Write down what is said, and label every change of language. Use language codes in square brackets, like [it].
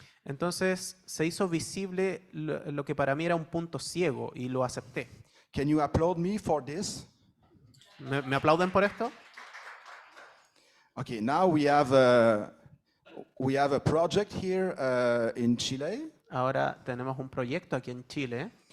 [es] Entonces se hizo visible lo que para mí era un punto ciego y lo acepté. [en] Can you applaud me for this? [es] ¿Me aplauden por esto? [en] Okay, now we have a project here in Chile. [es] Ahora tenemos un proyecto aquí en Chile.